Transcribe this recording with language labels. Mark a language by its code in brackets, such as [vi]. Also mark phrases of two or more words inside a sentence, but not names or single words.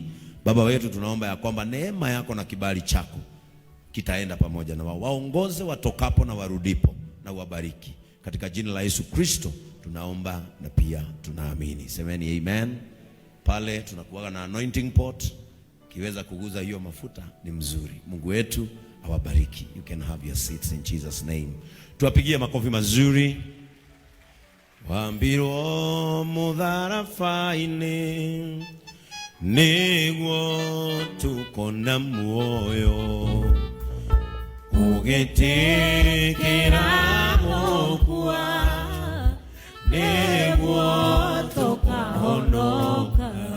[sw] Baba wetu, tunaomba ya kwamba neema yako na kibali chako kitaenda pamoja na wao. Waongoze watokapo na warudipo, na uwabariki. Katika jina la Yesu Kristo tunaomba na pia tunaamini. Semeni amen. Pale tunakuwa na [en] anointing pot, [sw] kiweza kuguza hiyo mafuta ni mzuri. Mungu wetu awabariki. [en] You can have your seats in Jesus name. [sw] Tuwapigie makofi mazuri. [ki] Wambiro mutharafaini niguo tukona muoyo ugitikira gukua niguo tukahonoka.